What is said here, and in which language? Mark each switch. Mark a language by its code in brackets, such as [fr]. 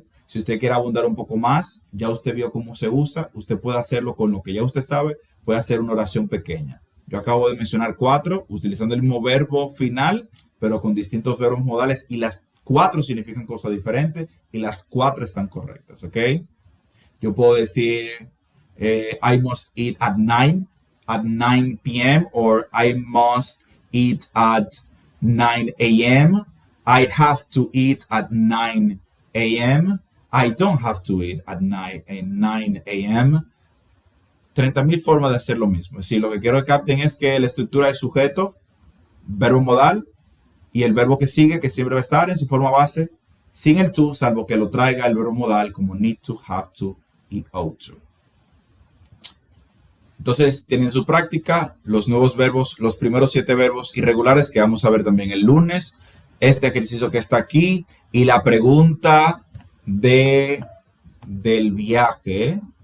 [es] Si usted quiere abundar un poco más, ya usted vio cómo se usa, usted puede hacerlo con lo que ya usted sabe, puede hacer una oración pequeña. Yo acabo de mencionar 4, utilizando el mismo verbo final, pero con distintos verbos modales, y las 4 significan cosas diferentes, y las 4 están correctas, ¿ok? Yo puedo decir, [en] I must eat at 9 p.m., or I must eat at 9 a.m., I have to eat at 9 a.m., I don't have to eat at 9 a.m., [es] 30.000 formas de hacer lo mismo. Es decir, lo que quiero que capten es que la estructura es sujeto, verbo modal y el verbo que sigue, que siempre va a estar en su forma base, sin el to, salvo que lo traiga el verbo modal como need to, have to y ought to. Entonces, tienen su práctica, los nuevos verbos, los primeros 7 verbos irregulares que vamos a ver también el lunes, este ejercicio que está aquí y la pregunta del viaje.